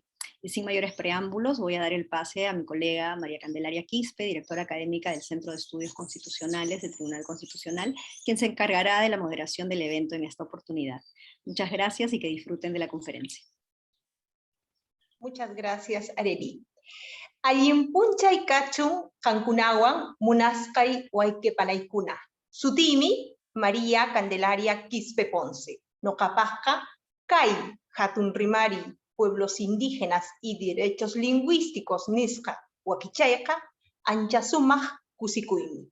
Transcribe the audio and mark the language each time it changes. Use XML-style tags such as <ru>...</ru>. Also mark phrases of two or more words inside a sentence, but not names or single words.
<es>Y sin mayores preámbulos, voy a dar el pase a mi colega María Candelaria Quispe, directora académica del Centro de Estudios Constitucionales del Tribunal Constitucional, quien se encargará de la moderación del evento en esta oportunidad. Muchas gracias y que disfruten de la conferencia. Muchas gracias, Arely.</es> <qu>Ayimpunchay kachun kankunawan munaskay waykepalaykuna. Sutimi María Candelaria Quispe Ponce. Noqapaqqa kay hatun rimari</qu> <es>pueblos indígenas y derechos lingüísticos</es> <qu>nisqa wakichayqa ancha sumaq kusikuymi.</qu>